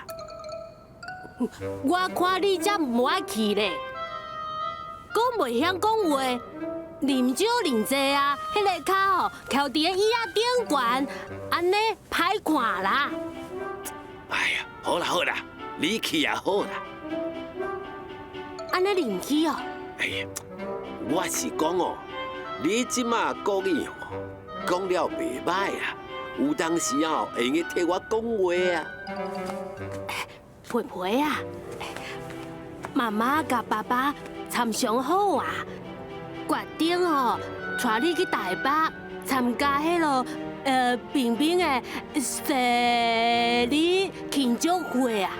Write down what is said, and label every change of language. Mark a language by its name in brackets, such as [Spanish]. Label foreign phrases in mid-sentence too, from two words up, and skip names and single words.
[Min Nan Chinese] 我看你才唔爱去咧，讲袂晓讲话，啉酒啉济啊，迄个脚吼翘伫个椅仔顶悬，安尼歹看啦。哎呀，好啦，你去也好啦。安尼啉去哦。哎呀，我是讲哦，你即马国语哦，讲了袂歹啊，有当时哦会用替我讲话啊。培培啊，妈妈甲爸爸参详好啊，决定哦，带你去台北参加迄落冰冰的生日庆祝会啊。